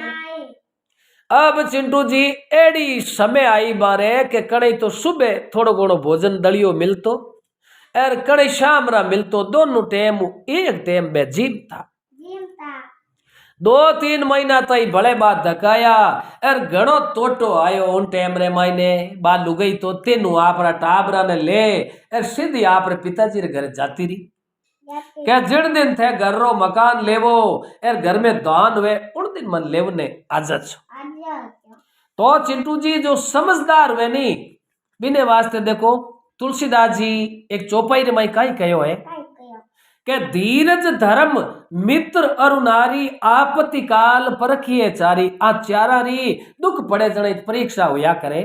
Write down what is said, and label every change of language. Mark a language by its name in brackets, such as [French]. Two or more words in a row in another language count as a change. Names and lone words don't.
[Rajasthani] नहीं अब चिंटू जी एड़ी समय आई बारे के कड़े तो सुबह थोड़ो घणो भोजन दलियो मिलतो एर कड़े शाम रा मिलतो दोनों टाइम एक टाइम में जीवता जीवता 2-3 महीना तई भले बात धकाया एर घणो तोटो आयो उन टाइम रे मायने बा लुगई तो तेनु आपरा टाबरा ने ले एर सीधी आपरे पिताजी रे घरे जाती रही जाते क्या जिन दिन थे घर रो मकान लेवो एर घर में दान हुए उन दिन मन लेवने आजा छो आजा तो चिंटू जी जो समझदार हुए नी बिने वास्ते देखो तुलसीदास जी एक चौपाई रे माई काई कहो है काय कयो के [Awadhi] धीरज धर्म मित्र अरु नारी आपत्ति काल परखिए चारी [Rajasthani] आ चारा री दुख पड़े जने परीक्षा हुआ करे